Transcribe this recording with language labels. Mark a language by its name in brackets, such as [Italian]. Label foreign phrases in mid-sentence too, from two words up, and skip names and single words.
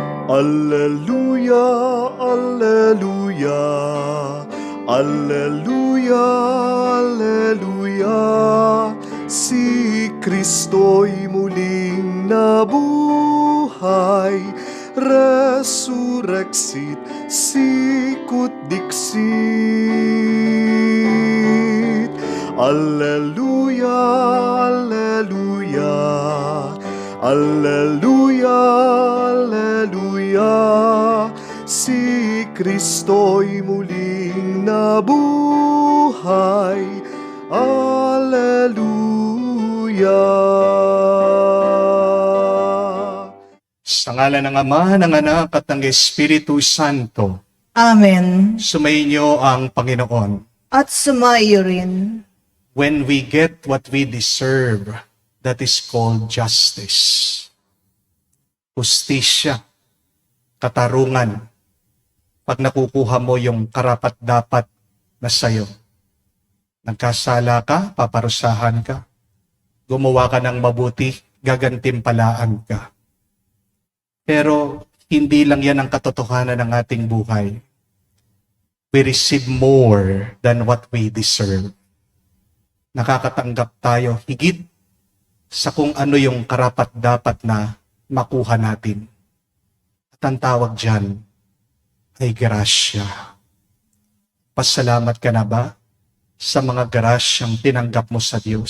[Latin] Alleluia, Alleluia, Alleluia, Alleluia. [Filipino] Si Kristo'y muling nabuhay, [Latin] resurrexit sicut dixit. Alleluia, Alleluia, Alleluia, Alleluia. [Filipino] Si Kristo'y muling nabuhay, Alleluia. Sa ngalan ng Ama, ng Anak, at ng Espiritu Santo. Amen. Sumainyo ang Panginoon. At sumaiyo rin. [English] When we get what we deserve, that is called justice. [Filipino] Hustisya, katarungan. Pag nakukuha mo yung karapat-dapat na sayo. Nagkasala ka, paparusahan ka. Gumawa ka ng mabuti, gagantimpalaan ka. Pero hindi lang yan ang katotohanan ng ating buhay. [English] We receive more than what we deserve. [Filipino] Nakakatanggap tayo higit sa kung ano yung karapat-dapat na makuha natin. At ang tawag dyan ay grasya. Pasalamat ka na ba sa mga grasyang tinanggap mo sa Diyos?